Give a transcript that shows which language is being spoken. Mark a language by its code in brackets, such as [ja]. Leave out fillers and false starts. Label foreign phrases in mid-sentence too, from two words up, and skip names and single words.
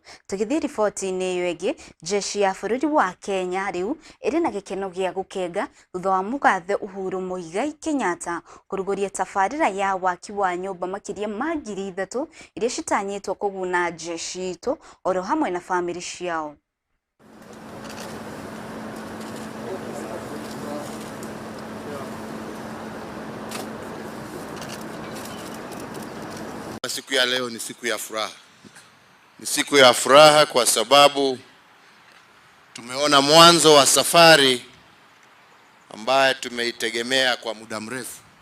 [ki] Tugithi riboti ni iyo ingi, jeshi ya bururi wa Kenya riu iri na gikeno gia gukenga thutha wa mugathe Uhuru Muigai Kenyatta kuruguria tafarira ya waki wa nyumba makiria ma 3,000 iria citanyitwo kuguna jeshi itu oro hamwe na family ciao. [sw] Siku ya leo ni siku ya furaha. Ni siku ya furaha kwa sababu tumeona mwanzo wa safari ambaye tumeitegemea kwa muda mrefu.